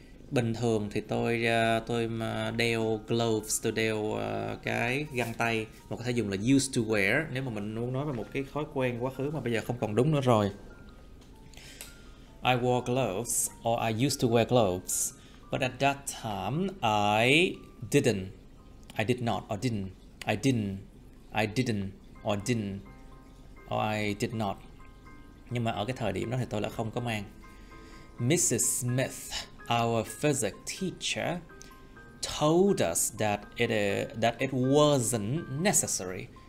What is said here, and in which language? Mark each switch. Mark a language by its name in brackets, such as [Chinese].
[Vietnamese] Bình thường thì tôi mà đeo gloves, tôi đeo cái găng tay, mà có thể dùng là [English] used to wear [Vietnamese] nếu mà mình muốn nói về một cái thói quen quá khứ mà bây giờ không còn đúng nữa rồi. [English] I wore gloves, or I used to wear gloves, but at that time I didn't. I did not, or didn't. I didn't. I didn't, or didn't, or I did not. [Vietnamese] Nhưng mà ở cái thời điểm đó thì tôi lại không có mang. [English] Mrs. Smith, our physics teacher, told us that it wasn't necessary.